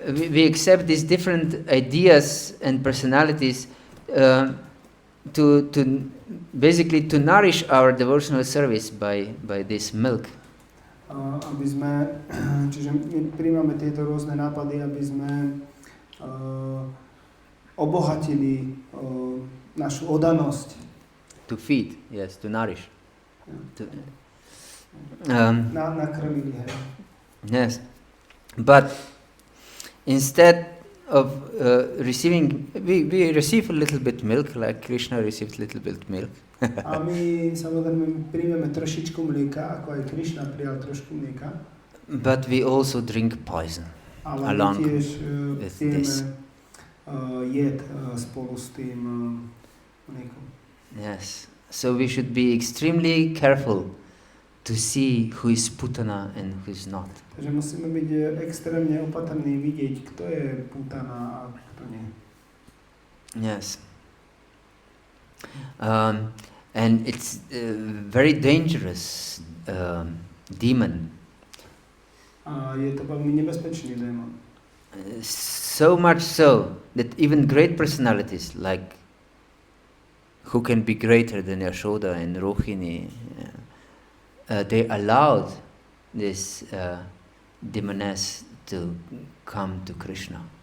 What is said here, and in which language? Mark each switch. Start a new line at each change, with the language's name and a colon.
English: we accept these different ideas and personalities to basically to nourish our devotional service by this milk.
Slovak: Aby sme, čiže my príjmame tieto rôzne nápady, aby sme obohatili našu oddanosť.
English: To feed, yes, to nourish.
Slovak: Nakrmili, hej.
English: Yes, but instead of receiving, we receive a little bit milk, like Krishna received a little bit milk.
Slovak: A my samozrejme príjmeme trošičku mlieka, ako aj Krishna prijal trošku mlieka.
English: But we also drink poison along with this.
Slovak: Jed spolu s tým mliekom.
English: Yes, so we should be extremely careful to see who is Putana and who is not.
Slovak: Takže musíme byť extrémne opatrní vidieť, kto je Putana a kto nie.
English: Yes. And it's a very dangerous demon.
Slovak: A je to veľmi nebezpečný démon.
English: So much so that even great personalities like who can be greater than Yashoda and Rohini, they allowed this demoness to come to Krishna.